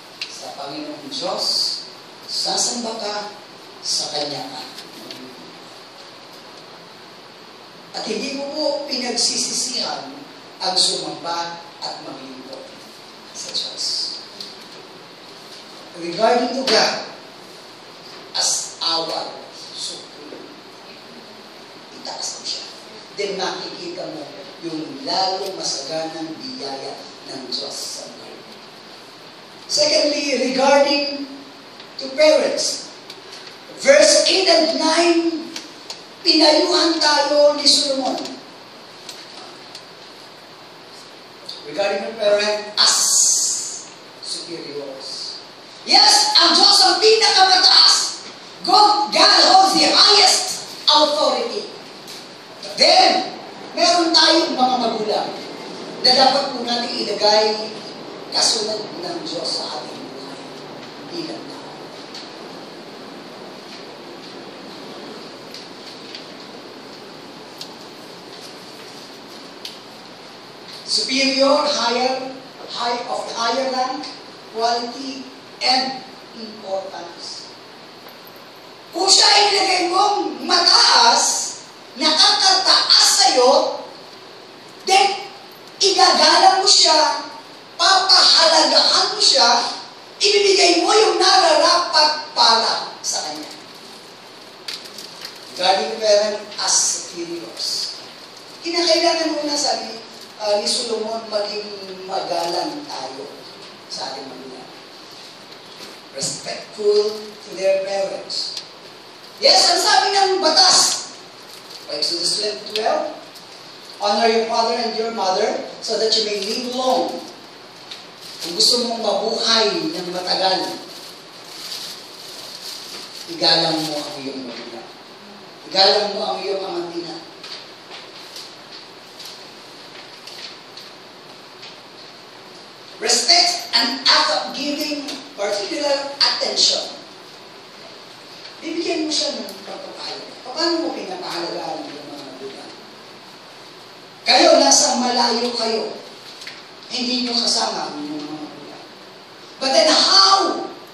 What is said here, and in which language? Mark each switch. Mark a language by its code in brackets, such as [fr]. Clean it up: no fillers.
[tl] Sa Panginoong Diyos sasamba ka, sa Kanya ka. At hindi mo po pinagsisisihan ang sumamba at maglingkod sa Diyos. [en] Regarding to God, as our supreme. [tl] Itaas mo siya. Then makikita mo yung lalong masaganang biyaya ng Diyos sa buhay. [en] Secondly, regarding to parents. Verse 8 and 9, [tl] pinayuhan tayo ni Solomon. [en] Regarding to parent as superiors. [tl] Yes, ang Diyos ang pinakamataas. [en] God holds the highest authority. But then, [tl] meron tayong mga magulang na dapat po natin ilagay kasunod ng Diyos sa ating buhay bilang tao. [en] Superior, higher rank, quality, and importance. [tl] Kung siya ay nilagay mong mataas, nakakataas sa'yo, then igagalang mo siya, papahalagahan mo siya, ibibigay mo yung nararapat para sa kanya. [en] Regarding parent as superiors. [tl] Kinakailangan muna, sabi ni Solomon, maging magalang tayo sa ating magulang. [en] Respectful to their parents. Yes, [tl] ang sabi ng batas, [en] Exodus 12, honor your father and your mother so that you may live long. [tl] Kung gusto mong mabuhay ng matagal, igalang mo ang iyong magulang. Igalang mo ang iyong amang ina. [en] Respect and act of giving particular attention. [tl] Bibigyan mo siya ng pagpapahalaga. Paano mo pinapahalagaan ng mga magulang? Kayo, nasa malayo kayo. Hindi nyo kasama ang mga magulang. [en] But then how